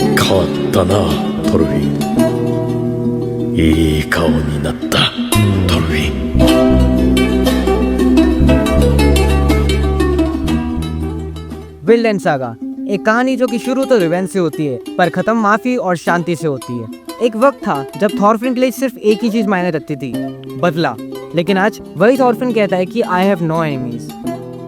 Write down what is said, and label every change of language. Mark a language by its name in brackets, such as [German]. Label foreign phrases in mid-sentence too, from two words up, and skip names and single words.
[Japanese] 変わったな、トルフィン。いい顔になった、トルフィン。 [Hindi] विनलैंड सागा, एक कहानी जो कि शुरू तो रिवेंज से होती है पर खत्म माफी और शांति से होती है। एक वक्त था जब थॉरफिन के लिए सिर्फ एक ही चीज मायने रखती थी, बदला। लेकिन आज वही थॉरफिन कहता है कि [English] I have no enemies.